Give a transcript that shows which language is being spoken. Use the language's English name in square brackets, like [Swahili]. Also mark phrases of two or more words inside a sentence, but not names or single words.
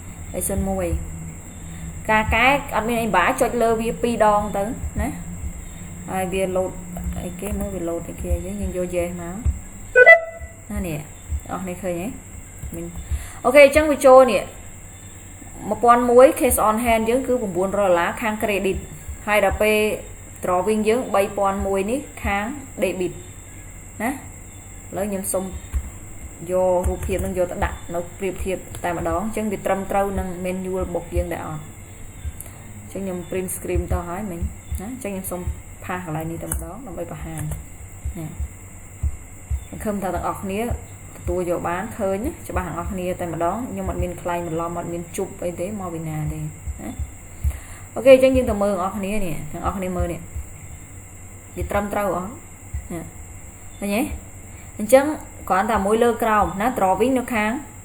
[Khmer] 301 ការកែអត់មានអីបាចុចលើវា2ដងទៅណាហើយវា load អីគេមើលវា load អីគេយើងយក yes មកណានេះអស់នេះឃើញទេមិញអូខេអញ្ចឹងវាចូលនេះ1001 [English] case on hand [Khmer] យើងគឺ$900ខាង credit ហើយដល់ពេល drawing យើង3001នេះខាង debit ណាឥឡូវខ្ញុំសុំយករូបភាពនឹងយកទៅដាក់នៅប្រៀបធៀប តែម្ដងអញ្ចឹងវាត្រឹមត្រូវនឹង [English] manual book [Khmer] យើងដែរអត់អញ្ចឹងខ្ញុំ [English] print screen [Khmer] ទៅហើយមិញណាអញ្ចឹងខ្ញុំសុំផាសកន្លែងនេះតែម្ដងដើម្បីបង្ហាញណាសង្ឃឹមថាទាំងអស់គ្នាទទួលយកបានឃើញច្បាស់ទាំងអស់គ្នាតែម្ដងខ្ញុំអត់មានខ្លែងបន្លំអត់មានជប់អីទេមកពីណាទេណាអូខេអញ្ចឹងយើងទៅមើលទាំងអស់គ្នានេះទាំងអស់គ្នាមើលនេះវាត្រឹមត្រូវអត់ណាឃើញទេអញ្ចឹងគ្រាន់តែមួយលើក្រោមណា drawing នៅខាង